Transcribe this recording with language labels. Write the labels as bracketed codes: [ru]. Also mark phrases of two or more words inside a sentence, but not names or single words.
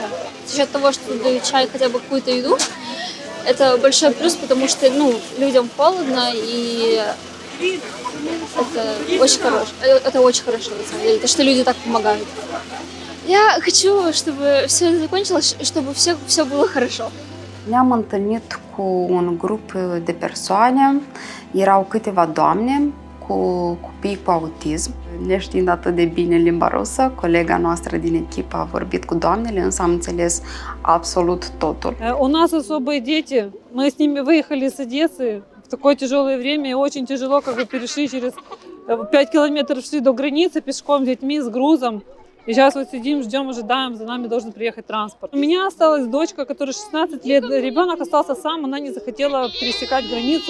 [ru] За счет того, что дают чай, хотя бы какую-то еду, это большой плюс, потому что, ну, людям холодно, и это очень хорошо, на самом деле, то, что люди так помогают. Я хочу, чтобы все это закончилось, чтобы все было хорошо. [ro] Ne-am întâlnit cu un grup de persoane, erau câteva doamne cu copii cu autism. Neștiind atât de bine limba rusă, colega noastră din echipă a vorbit cu doamnele, însă am înțeles absolut totul. [ru] У нас особые дети, мы с ними выехали с Одессы в такое тяжелое время, и очень тяжело, как бы перешли через 5 километров, шли до границы пешком с детьми, с грузом. И сейчас вот сидим, ждем, ожидаем, за нами должен приехать транспорт. У меня осталась дочка, которой 16 лет. Ребенок остался сам, она не захотела пересекать границу.